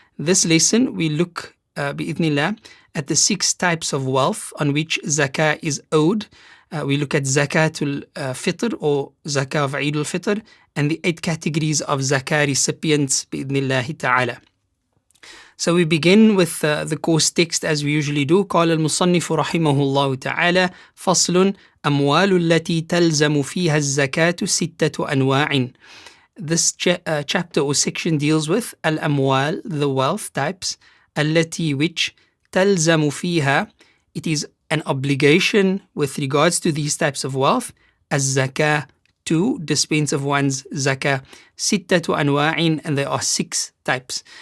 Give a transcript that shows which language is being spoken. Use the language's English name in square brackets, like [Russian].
[English] This lesson, we look, bi'idhnillah, at the 6 types of wealth on which zakah is owed. We look at zakatul fitr or zakah of Eid al-Fitr, and the 8 categories of zakah recipients, bi'idhnillahi ta'ala. So we begin with the course text as we usually do. [Arabic] قال المصنف رحمه الله تعالى فصل أموال التي تلزم فيها الزكاة 6 أنواع. [English] This chapter or section deals with al-amwal, the wealth types, التي which [Arabic] تلزم فيها, [English] it is an obligation with regards to these types of wealth, الزكاة, to dispense of one's zakah, [Arabic] 6 أنواع, [English] and there are 6 types.